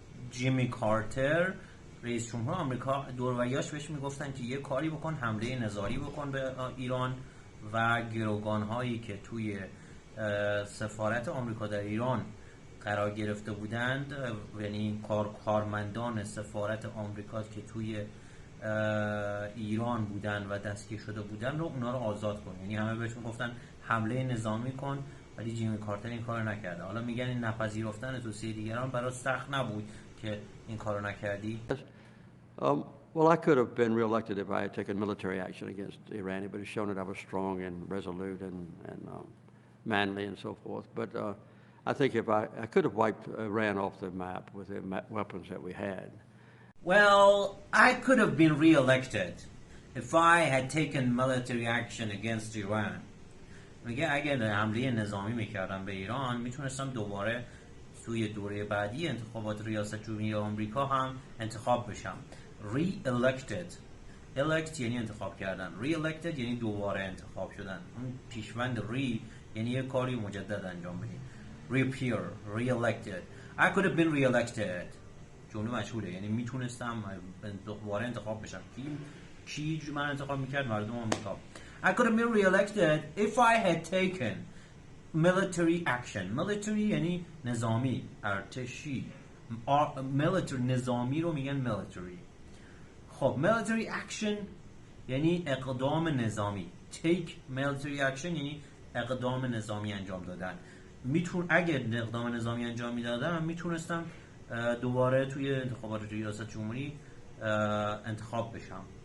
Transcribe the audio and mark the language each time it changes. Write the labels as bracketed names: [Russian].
[Persian] جیمی کارتر، رئیس جمهور آمریکا، دوروریاش بهش میگفتن که یه کاری بکن، حمله نظامی بکن به ایران و گروگان هایی که توی سفارت آمریکا در ایران قرار گرفته بودند، یعنی کارمندان سفارت آمریکا که توی ایران بودن و دستگیر شده بودن رو اونا رو آزاد کن. یعنی همه بهشون گفتن حمله نظامی کن، ولی جیمی کارتر این کارو نکرده. حالا میگن این نپذیرفتن توصیه دیگران برات سخت نبود که این کارو نکردی؟ [English] Well, I could have been reelected if I had taken military action against Iran, but it's shown that I was strong and resolute and manly and so forth. But I think if I could have wiped Iran off the map with the weapons that we had. Well, I could have been re-elected if I had taken military action against Iran. [Persian] میگه اگر حمله نظامی میکردم به ایران میتونستم دوباره توی دوره بعدی انتخابات ریاست جمهوری آمریکا هم انتخاب بشم. re-elected elect یعنی انتخاب کردن، re-elected یعنی دوباره انتخاب شدن. اون پیشوند re یعنی یه کاری مجدد انجام بدیم. [English] reappear re-elected. I could have been re-elected [Persian] جمله مشهوره، یعنی میتونستم دوباره انتخاب بشم. کی من انتخاب میکرد؟ مردم آمریکا. [English] I could have been re-elected if I had taken military action. [Persian] military یعنی نظامی، ارتشی. military نظامی رو میگن military. خب military action یعنی اقدام نظامی. [English] take military action [Persian] یعنی اقدام نظامی انجام دادن. اگر اقدام نظامی انجام میدادم میتونستم دوباره توی انتخابات ریاست جمهوری انتخاب بشم.